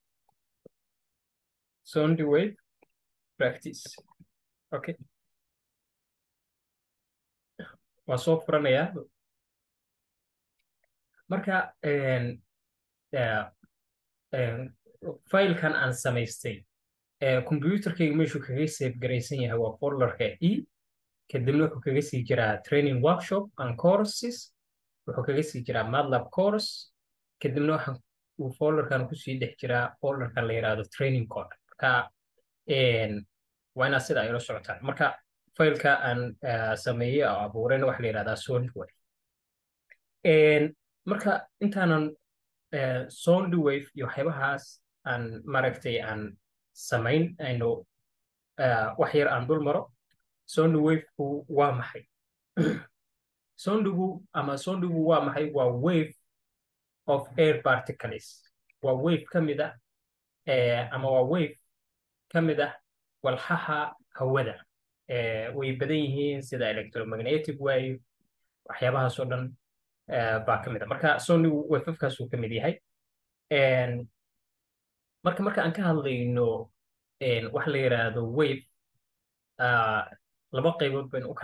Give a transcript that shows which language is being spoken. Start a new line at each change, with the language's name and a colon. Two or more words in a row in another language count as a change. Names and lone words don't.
English: soundwave practice okay
Somali: waa soo furanayaa marka filekan aan samaystay computerkayga meeshuu kaga save garaysan yahay waa folderka kadibna wuxuu kaga sii jiraa
English: training workshop and courses
Somali: wuxuu kaga sii jiraa
English: MATLAB course
Somali: kadibna uu folderkan kusii dhex jiraa folderkan la yidhaahdo
English: training code
Somali: marka waa inaad sida ay ula socotaan marka fileka aan sameeyey oo abuurayna waxa la yidhahdaa soundwave marka intaanan soundwave iyo waxyaabahaas aan maaragtay aan samayn aynu wax yar aan dul maro soundwave-ku waa maxay soundigu waa maxay waa
English: wave of air particles
Somali: waa wave ka mid ah ama waa wave ka mid ah walxaha hawada way badan yihiin sida
English: electromagnetic wave
Somali: waxyaabahaas oo dhan baa ka mid ah marka soundigu wafafkaasuu ka mid yahay marka aan ka hadlayno wax la yidhaahdo wave laba qaybood baynu u